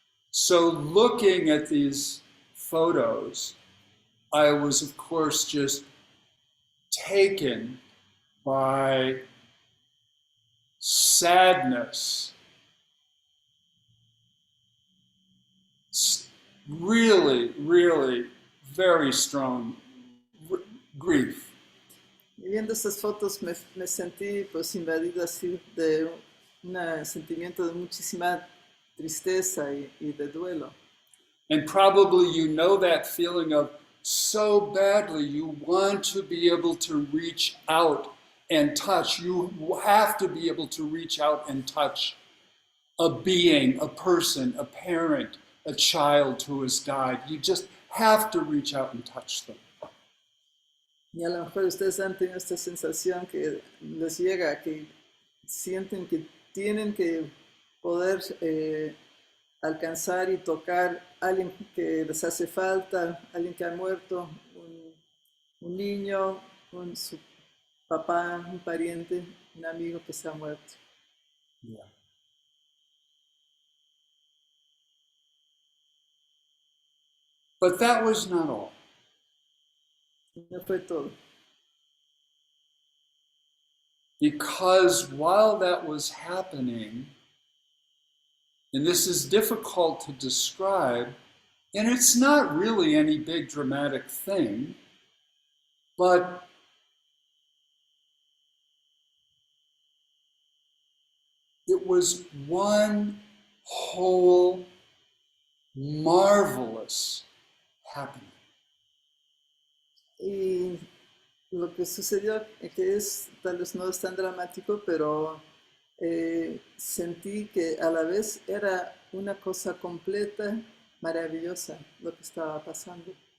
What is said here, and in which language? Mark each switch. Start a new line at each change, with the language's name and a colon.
English: So looking at these photos, I was, of course, just taken by sadness, really, really very strong grief.
Spanish: Y viendo estas fotos me sentí pues invadido así de un sentimiento de muchísima tristeza y de duelo.
English: And probably you know that feeling of so badly you want to be able to reach out and touch. You have to be able to reach out and touch a being, a person, a parent, a child who has died. You just have to reach out and touch them.
Spanish: Y a lo mejor ustedes han tenido esta sensación que les llega, que sienten que tienen que poder alcanzar y tocar a alguien que les hace falta, alguien que ha muerto, un niño, su papá, un pariente, un amigo que se ha muerto.
English: Yeah. But that was not all.
Spanish: No fue todo.
English: Because while that was happening, and this is difficult to describe, and it's not really any big dramatic thing, but it was one whole marvelous happening.
Spanish: Y lo que sucedió, que tal vez no es tan dramático, pero sentí que a la vez era una cosa completa, maravillosa, lo que estaba pasando.